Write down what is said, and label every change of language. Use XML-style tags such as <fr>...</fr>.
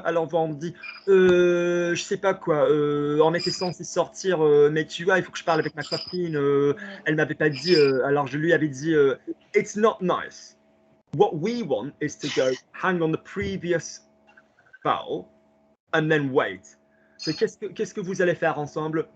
<fr>Alors, on me dit, je sais pas quoi, on était censé sortir, mais tu vois, il faut que je parle avec ma copine, elle m'avait pas dit, alors je lui avais dit,</fr> <en>it's not nice. What we want is to go hang on the previous vowel and then wait.</en> <fr>So, qu'est-ce que vous allez faire ensemble?</fr>